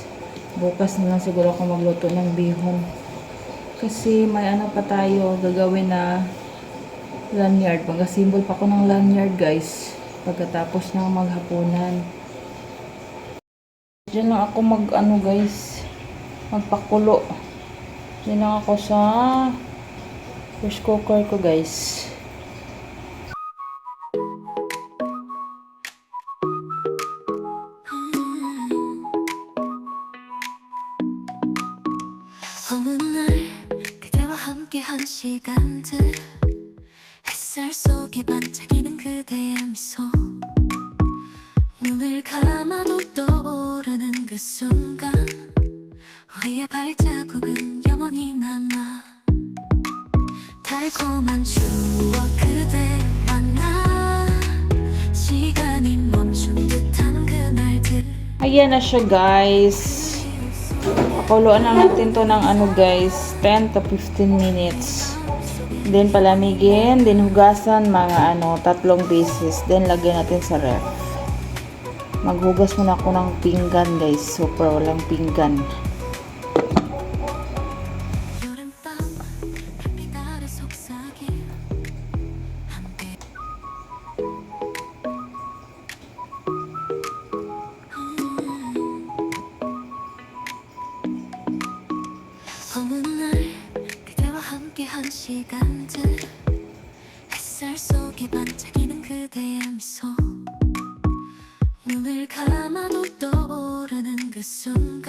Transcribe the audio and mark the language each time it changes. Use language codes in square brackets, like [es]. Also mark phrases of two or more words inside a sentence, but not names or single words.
[tl] Bukas na lang siguro ako magluto ng bihon. Kasi may ano pa tayo gagawin na lanyard. Mag-assemble pa ko ng lanyard guys pagkatapos ng maghapunan. Diyan lang ako mag-ano guys, magpakulo. Diyan lang ako sa rice cooker ko guys. [ko] 어느 날 그대와 함께한 시간들, 햇살 속에 반짝이는 그대의 미소, 눈을 감아도 떠오르는 그 순간, 우리의 발자국은 영원히 남아. 달콤한 추억 그대와 나, 시간이 멈춘 듯한 그날들. [tl] Ayan na siya guys. Pakuluan na natin to ng ano guys, [en] 10 to 15 minutes. [tl] Then palamigin, then hugasan mga 3 beses. Then lagyan natin sa ref. Maghugas muna ako ng pinggan guys. Super walang pinggan. [ko] 여름밤 햇빛 아래 속삭임 함께. 어느 날 그대와 함께한 시간들, 햇살 속에 반짝이는 그대의 미소, 눈을 감아도 떠오르는 그 순간,